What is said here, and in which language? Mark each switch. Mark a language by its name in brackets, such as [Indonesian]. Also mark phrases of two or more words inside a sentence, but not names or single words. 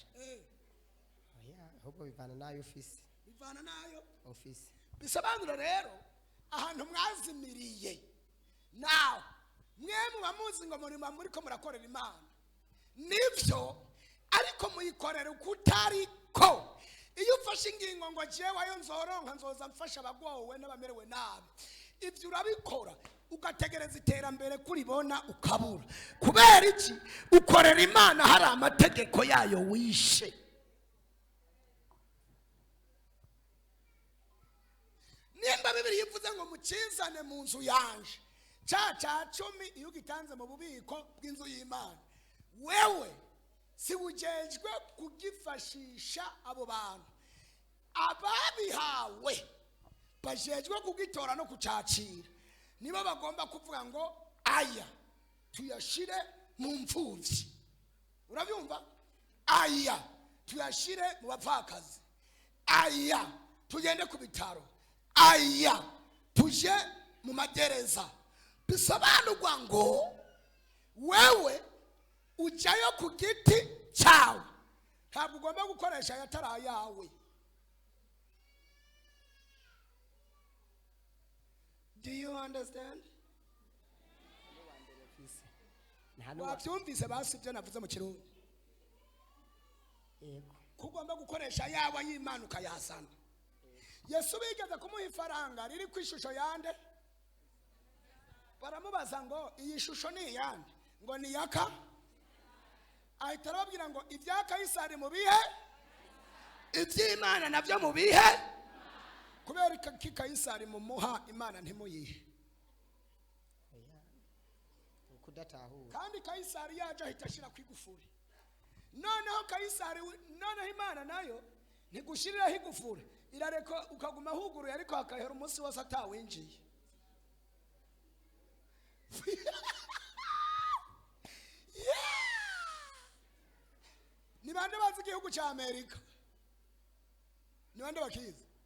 [Rundi] ahubwo bivana nayo ofisi, bivana nayo ofisi. bisobanura rero ahantu mwazimiriye nawe mwe muba muzi ngo muri ko murakorera Imana nibyo, ariko muyikorera ukutariko. iyo ufashe ingingo ngo jewe ayo nzoronka nzoza mfasha abagowe n'abamerewe nabi, ibyo urabikora ugategereza iterambere kuribona ukabura. kubera iki? ukorera Imana hari amategeko yayo wishe. nimba Bibiliya ivuze ngo mukizane mu nzu yanje cya 10 iyo ugitanze mu bubiko bw'inzu y'Imana, wewe si ujejwe kugifashisha abo bantu. ababihawe bajejwe kugitora no kucakira, nibo bagomba kuvuga ngo aya tuyashire mu mfubyi. urabyumva? aya tuyashire mu bapfakazi, aya tugende ku bitaro, aya tuje mu magereza. bisobanurwa ngo wewe ujyayo ku giti cyawe, ntabwo ugomba gukoresha ayatari ayawe. [English] Do you understand? [Rundi] wabyumvise basi ibyo navuze mu Kirundi? Yego. kugomba gukoresha ayawe y'Imana ukayazana. Yesu bigeze kumuha ifaranga riri ku ishusho yande, baramubaza ngo iyi shusho ni yande, ngo ni yaka. ahita arababwira ngo ibya Kayisari mu bihe, iby'Imana nabyo mu bihe. kubera iki Kayisari mumuha Imana ntimuyihe? kandi Kayisari yaje ahita ashyira ku igufuri. noneho Kayisari, noneho Imana nayo ntigushiriraho igufuri, irareka ukaguma huguruye, ariko hakahera umunsi wose atawinjiye. ni bande bazi igihugu cya Amerika? ni bande bakizi?